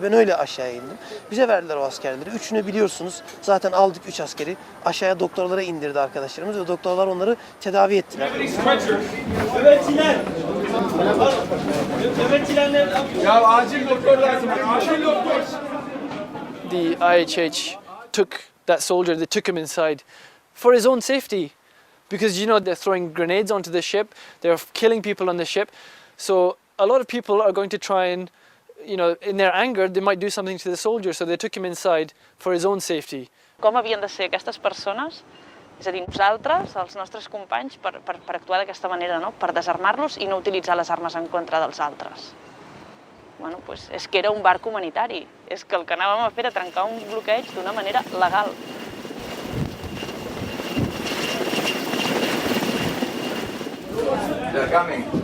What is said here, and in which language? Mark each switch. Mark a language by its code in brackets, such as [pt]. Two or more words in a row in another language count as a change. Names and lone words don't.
[tr] Ben öyle aşağıya indim. Bize verdiler o askerleri. Üçünü biliyorsunuz. Zaten aldık 3 askeri. Aşağıya doktorlara indirdi arkadaşlarımız ve doktorlar onları tedavi ettiler. Ya acil doktor lazım. Acil doktor. [en] The IHH took that soldier, they took him inside for his own safety. Because, you know, they're throwing grenades onto the ship, they're killing people on the ship. So a lot of people are going to try and, you know, in their anger, they might do something to the soldier. So they took him inside for his own safety. [ca] Com havien de ser aquestes persones, és a dir, nosaltres, els nostres companys, per actuar d'aquesta manera, no? Per desarmar-los i no utilitzar les armes en contra dels altres. [es] Bueno, pues [ca] és que era un barc humanitari, és que el que anàvem a fer era trencar un bloqueig d'una manera legal. [en] They're coming.